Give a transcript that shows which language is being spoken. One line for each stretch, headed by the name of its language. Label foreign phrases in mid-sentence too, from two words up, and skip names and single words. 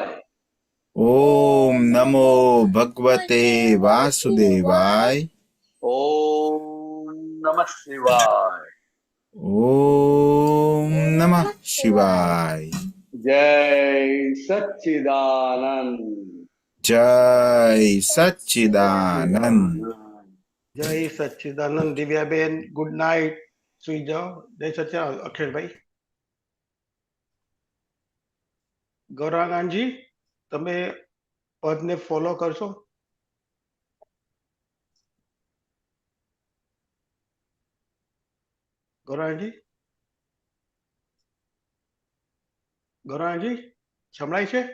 Sanskrit: ओम नमो भगवते वासुदेवाय। ओम नमः शिवाय। ओम नमः शिवाय।
Hindi: जय सच्चिदानंद। जय सच्चिदानंद।
Gujarati: જય સચ્ચિદાનંદ. દિવ્યાબેન
English: good night,
Gujarati: સુઈ જાઓ. જય સચ્ચિદાનંદ અખિલભાઈ. ગૌરાંગજી, તમે પદને ફોલો કરશો? ગૌરાંગજી, ગૌરાંગજી સંભળાય છે?